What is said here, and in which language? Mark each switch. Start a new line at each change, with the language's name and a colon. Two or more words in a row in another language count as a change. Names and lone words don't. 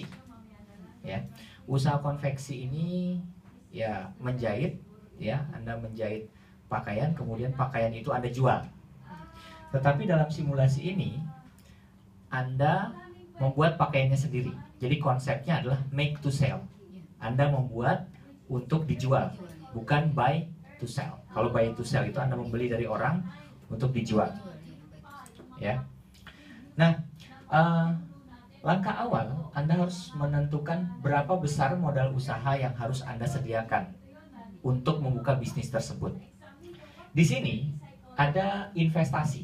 Indonesian: Ya, usaha konveksi ini ya menjahit. Ya, Anda menjahit pakaian, kemudian pakaian itu Anda jual. Tetapi dalam simulasi ini Anda membuat pakaiannya sendiri. Jadi konsepnya adalah
English: make to sell.
Indonesian: Anda membuat untuk dijual, bukan
English: buy to sell.
Indonesian: Kalau
English: buy to sell
Indonesian: itu Anda membeli dari orang untuk dijual. Ya. Nah, langkah awal Anda harus menentukan berapa besar modal usaha yang harus Anda sediakan untuk membuka bisnis tersebut. Di sini ada investasi.